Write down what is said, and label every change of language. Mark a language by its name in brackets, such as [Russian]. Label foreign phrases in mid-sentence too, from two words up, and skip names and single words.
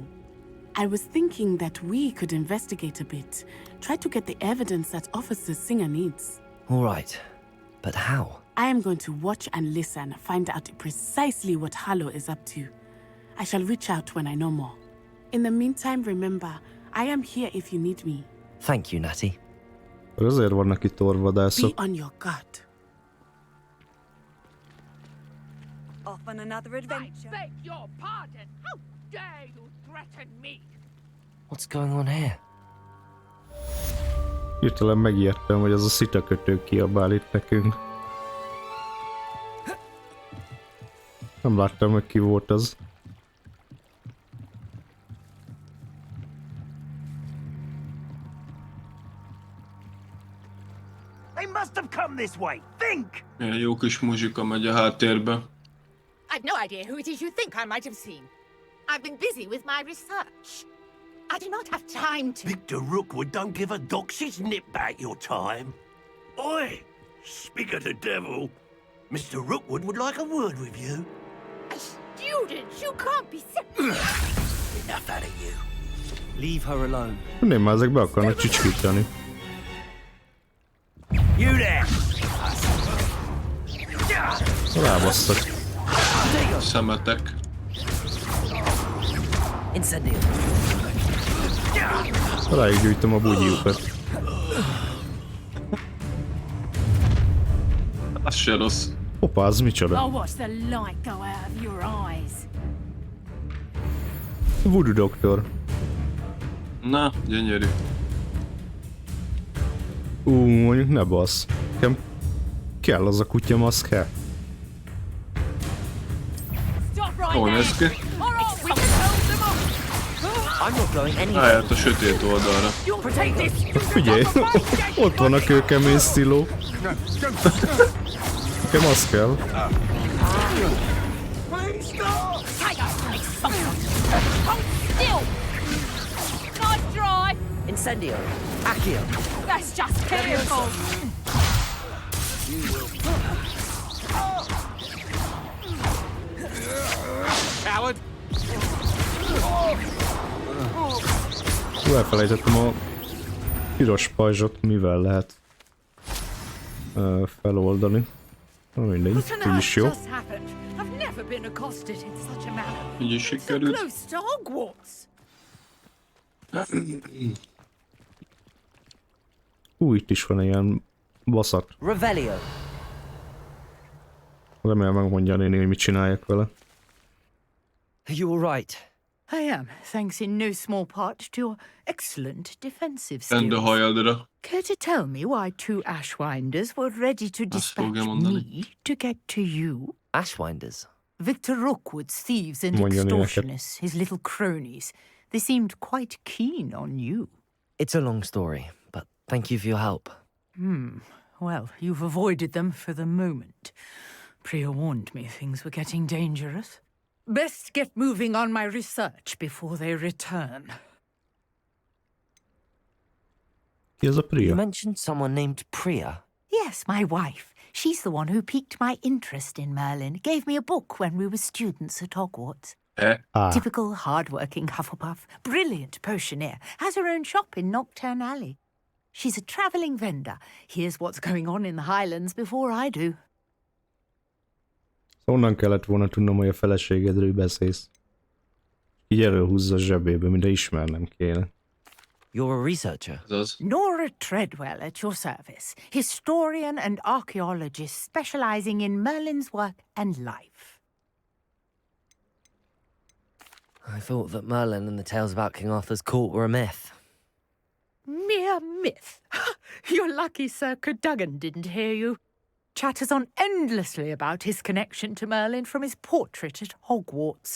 [English] I was thinking that we could investigate a bit, try to get the evidence that Officer Singer needs. All right, but how? I am going to watch and listen, find out precisely what Harlow is up to. I shall reach out when I know more. In the meantime, remember, I am here if you need me. Thank you, Natty. [Hungarian] Azért vannak itt [English] Be [Hungarian] orvadászok. [English] on your guard. Off on another I adventure. beg your pardon. How dare you threaten me? What's going on here? [Hungarian] Hirtelen megijedtem, hogy az a szitakötő kiabál itt nekünk. Nem láttam, hogy ki volt az. [English] They must have come this way. Think! [Hungarian] Ilyen jó kis muzsika megy a háttérbe. [English] I've no idea who it is you think I might have seen. I've been busy with my research. I do not have time to... Victor Rookwood don't give a doxy's nip back your time. Oi! Speak of the devil. Mr. Rookwood would like a word with you. A student? You can't be serious. Enough out of you. Leave her alone. [Hungarian] Nézd már, ezek be akarnak csicskítani. [English] You there! [Hungarian] Rábasztak. Szemetek. Incendio. Rájuk gyújtom a bugyiukat. Az se rossz. Hoppá, az micsoda? [English] I'll watch the light go out of your eyes. [Hungarian] Voodoo doktor. Na, gyönyörű. Mondjuk ne bassz. Nekem kell az a kutya maszke. [English] Stop right [Hungarian] Hol [English] now. [Hungarian] néz ki? [English] All right, we can hold them off. I'm not going anywhere. [Hungarian] Rájárt a sötét oldalra. [English] You'll take this. [Hungarian] Figyelj, ott van a kőkemény sztiló. Nekem az kell. [English] Hold still. Nice drive. Incendio. Accio. That's just careful. Coward! [Hungarian] Elfelejtettem a piros pajzsot, mivel lehet feloldani. Na mindegy, úgyis jó. [English] Just happened. I've never been accosted in such a manner. [Hungarian] Így is [English] So [Hungarian] sikerült. [English] close to Hogwarts. [Hungarian] Itt is van ilyen baszat. Revelio. Remélem megmondja a néni, hogy mit csináljak vele. [English] You all right? I am, thanks in no small part to your excellent defensive [Hungarian] Rend a [English] skills. [Hungarian] hajadra. [English] Care to tell me why two Ashwinders were ready to dispatch [Hungarian] fogja mondani. [English] me to get to you? Ashwinders. Victor Rookwood's thieves and [Hungarian] Mondja néked. [English] extortionists, his little cronies. They seemed quite keen on you. It's a long story, but thank you for your help. Well, you've avoided them for the moment. Priya warned me things were getting dangerous. Best get moving on my research before they return. [Hungarian] Ki ez a [English] You [Hungarian] Priya? [English] mentioned someone named Priya. Yes, my wife. She's the one who piqued my interest in Merlin. Gave me a book when we were students at Hogwarts. Typical hard-working Hufflepuff. Brilliant potioneer. Has her own shop in Nocturne Alley. She's a travelling vendor. Hears what's going on in the Highlands before I do. [Hungarian] Onnan kellett volna tudnom, hogy a feleségedről beszélsz. Így előhúzza a zsebébe, mintha ismernem kéne. [English] You're a researcher. [Hungarian] Ez az. [English] Nora Treadwell at your service. Historian and archaeologist specialising in Merlin's work and life. I thought that Merlin and the tales about King Arthur's court were a myth. Mere myth. You're lucky Sir Cadogan didn't hear you. Chatters on endlessly about his connection to Merlin from his portrait at Hogwarts.